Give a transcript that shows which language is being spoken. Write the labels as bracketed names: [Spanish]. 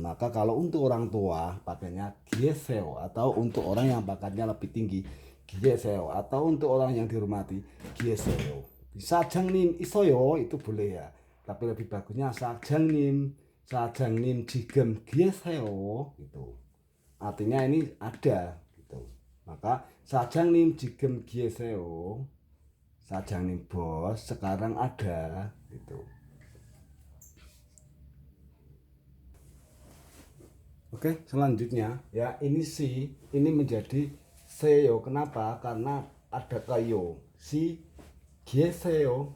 [Indonesian] Maka kalau untuk orang tua pakainya gieseo, atau untuk orang yang pangkatnya lebih tinggi gieseo, atau untuk orang yang dihormati gieseo. 사장님 isoyo itu boleh ya, tapi lebih bagusnya [Korean] 사장님 지금 계세요 [Indonesian] gitu. Artinya ini ada gitu. Maka [Korean] 사장님 지금 계세요. [Indonesian] 사장님 bos sekarang ada gitu. Oke, selanjutnya ya, ini si ini menjadi seyo. Kenapa? Karena ada kayo. Si 계세요.